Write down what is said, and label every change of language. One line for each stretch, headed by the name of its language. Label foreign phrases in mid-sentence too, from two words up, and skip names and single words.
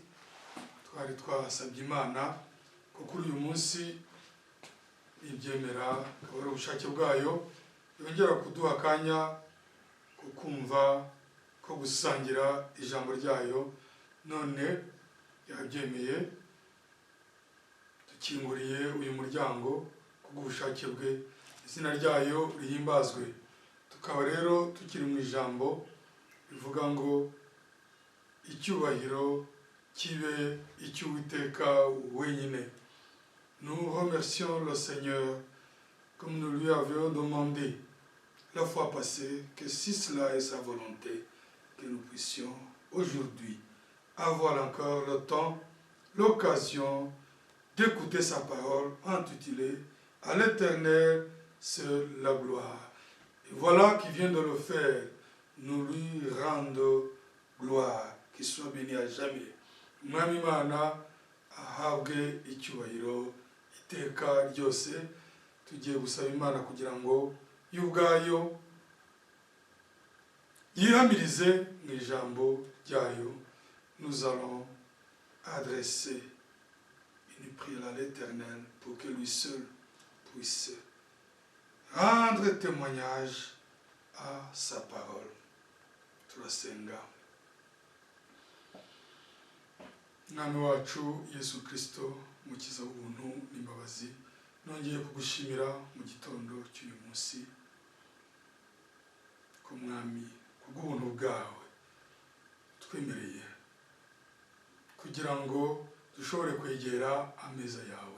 Kinyarwanda: Twari twasabye Imana ko kuri uyu munsi ibyemera kabura ubushake bwayo yongera kuduha akanya ko kumva ko gusangira ijambo ryayo, none yabyemeye dukinguriye uyu muryango kubw'ubushake bwe, izina ryayo rihimbazwe. Tukaba rero tukiri mu ijambo bivuga ngo icyubahiro kibe icy'Uwiteka wenyine.
French: Nous remercions le Seigneur comme nous lui avions demandé la fois passée, que si cela est sa volonté, que nous puissions aujourd'hui avoir encore le temps, l'occasion d'écouter sa parole intitulée « À l'Éternel seule la gloire ». Et voilà qui vient de le faire. Nous lui rendons gloire, qu'il soit béni à jamais.
Kinyarwanda: Mwami Imana ahabwe icyubahiro iteka ryose. Tugiye gusaba Imana kugira ngo y'ubwayo yihamirize mu ijambo ryayo.
French: Nous allons adresser une prière à l'Éternel pour que lui seul puisse rendre témoignage à sa parole.
Kinyarwanda: Turasenga. Mwami wacu Yesu Kristo, mukiza w'ubuntu n'imbabazi, nongeye kugushimira mu gitondo cy'uyu munsi ko Mwami kubw'ubuntu bwawe twemereye kugira ngo dushobore kwegera ameza yawe.